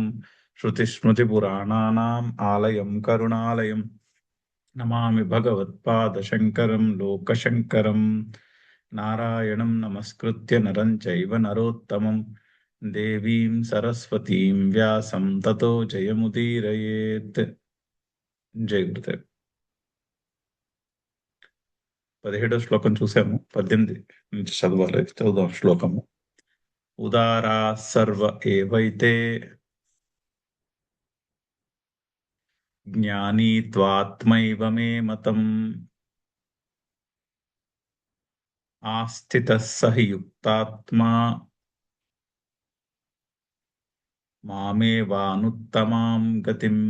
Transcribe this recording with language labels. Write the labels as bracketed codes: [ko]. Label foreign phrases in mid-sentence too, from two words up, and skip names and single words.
[sa] श्रुतिस्मृतिपुराणानाम् आलयं करुणालयम् नमामि भगवत्पादशङ्करं लोकशङ्करं। नारायणं नमस्कृत्य नरं चैव नरोत्तमं देवीं सरस्वतीं व्यासं ततो जयमुदीरयेत्। [te] జై గురుదేవ్. 17వ శ్లోకం చూసాము. 18 నుంచి చదవాలి. చదువుదాం శ్లోకము. [sa] उदारा सर्व एवैते ज्ञानी त्वात्मैव मे मतं आस्थितः सहि युक्तात्मा मामेवानुत्तमां गतिं.